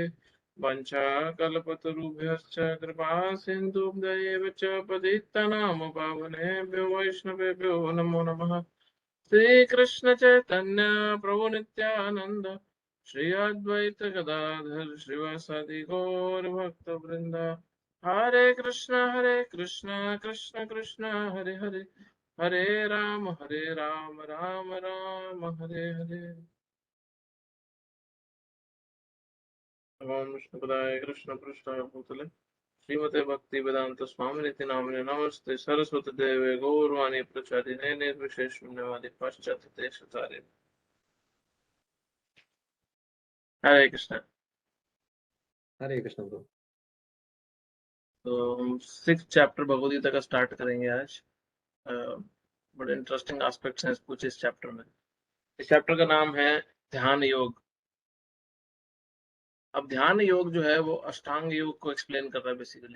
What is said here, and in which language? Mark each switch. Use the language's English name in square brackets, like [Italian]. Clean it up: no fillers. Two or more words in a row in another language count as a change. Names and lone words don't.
[Sanskrit] वंशाकल्पतरुभ्यश्च कृपा सिन्धुभ्यैव च पतितनाम पावनेभ्यो वैष्णवेभ्यो नमो नमः। श्रीकृष्ण चैतन्य प्रभु नित्यानंद श्री अद्वैत गदाधर श्रीवासादि गौर भक्त वृंदा। हरे कृष्ण कृष्ण कृष्ण हरे हरे, हरे राम राम राम हरे हरे। ओम विष्णुपदाय कृष्ण पृष्ठाय भूतले श्रीमते भक्ति वेदांत स्वामिनिति नामिने नमस्ते सरस्वती देवे गौरवाणी प्रचारिणे निर्विशेष शून्यवादी पाश्चात्य देशतारिणे। हरे कृष्ण। हरे कृष्ण ब्रो। [Hindi] तो हम 6th चैप्टर भगवद गीता का स्टार्ट करेंगे आज। बड़े [English] interesting aspects [Hindi] हैं कुछ इस चैप्टर में। इस चैप्टर का नाम है ध्यान योग। अब ध्यान योग जो है वो अष्टांग योग को एक्सप्लेन कर रहा है बेसिकली।